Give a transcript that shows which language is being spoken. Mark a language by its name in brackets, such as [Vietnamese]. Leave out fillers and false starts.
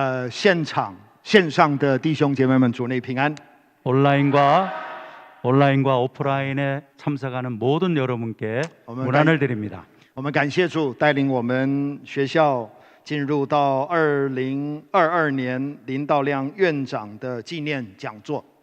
[Chinese] 现场、线上的弟兄姐妹们，主内平安。 [Korean] 온라인과 오프라인에 참석하는 모든 여러분께 문안을 드립니다. [Chinese] 我们感谢主带领我们学校进入到2022年林道亮院长的纪念讲座。